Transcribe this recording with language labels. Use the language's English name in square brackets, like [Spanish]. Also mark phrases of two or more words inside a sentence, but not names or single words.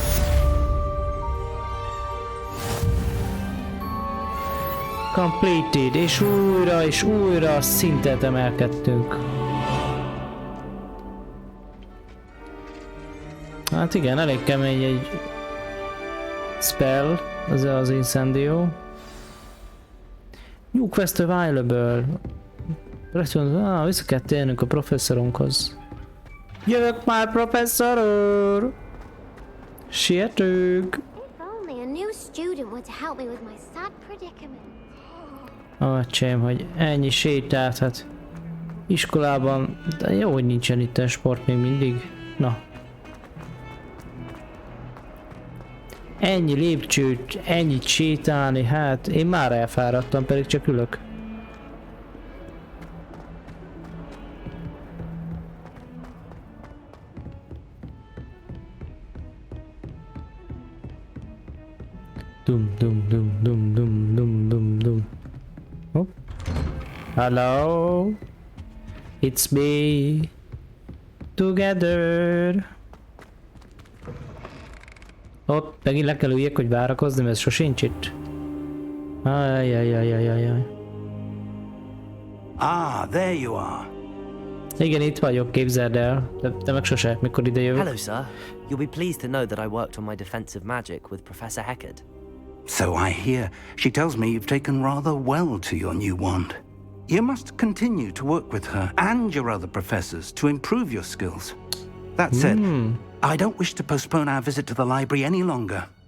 [Hungarian] Completed, és újra szintet emelkedtünk. Hát igen, elég kemény egy spell, az az incendió. [English] New quest available. [Hungarian] Vissza kell térnünk a professzorunkhoz. Jövök már, professzor úr! Sietünk! [English] Only a new student would help me with my sad predicament. [Hungarian] Acsém, hogy ennyi sétált, hát iskolában, de jó, hogy nincsen itt a sport még mindig. Na. Ennyi lépcsőt, ennyit sétálni, hát én már elfáradtam, pedig csak ülök. Dum. Oh. [English] Hello, it's me. Together. [Hungarian] Ott megint le kell üljek, hogy várakozni, mert ez sosincs itt. Ajajajajajaj. [English] Ah, there you are. [Hungarian] Igen, itt vagyok, képzeld el. De meg sose, mikor ide jövök. [English] Hello, sir. You'll be pleased to know that I worked on my defensive magic with Professor Heckard. So I hear. She tells me you've taken rather well to your new wand. You must continue to work with her and your other professors to improve your skills. That said, I don't wish to postpone our visit to the library any longer.